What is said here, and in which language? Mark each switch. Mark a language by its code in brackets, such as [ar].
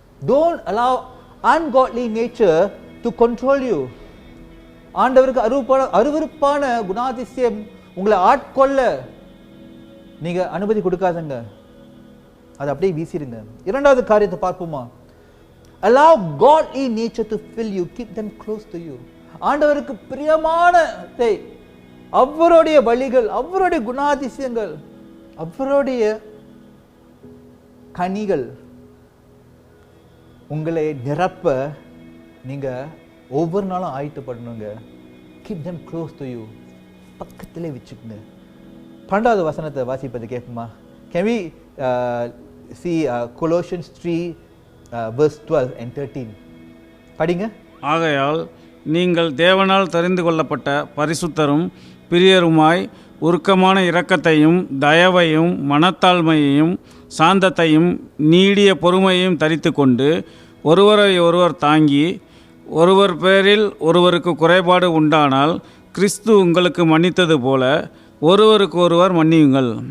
[en] Don't allow ungodly nature to control you. [ta] ஆண்டவருக்கு அருவருப்பான குணாதிசயம் உங்களை ஆட்கொள்ள நீங்க அனுமதி கொடுக்காதங்க. அதை அப்படியே வீசிடுங்க. இரண்டாவது காரியத்தை பார்ப்போமா? [en] Allow godly nature to fill you. Keep them close to you. [ta] ஆண்டவருக்கு பிரியமானதை, அவருடைய வழிகள், அவருடைய குணாதிசயங்கள், அவருடைய கனிகள் உங்களை நிரப்ப நீங்க ஒவ்வொரு நாளும் ஆயத்தப்படணுங்க. [en] Keep them close to you. [ta] பக்கத்திலே வச்சுக்கோங்க. 12வது வசனத்தை வாசிப்பது கேட்போமா? [en] Can we see Colossians 3 verse 12 and 13? [ta] படிங்க. ஆகையால் நீங்கள் தேவனால் தெரிந்து கொள்ளப்பட்ட பரிசுத்தரும் பிரியருமாய் உருக்கமான இரக்கத்தையும் தயவையும் மனத்தாழ்மையையும் சாந்தத்தையும் நீடிய பொறுமையையும் தரித்து கொண்டு ஒருவரை ஒருவர் தாங்கி ஒருவர் பேரில் ஒருவருக்கு குறைபாடு உண்டானால் கிறிஸ்து உங்களுக்கு மன்னித்தது போல ஒருவருக்கு ஒருவர் மன்னியுங்கள்.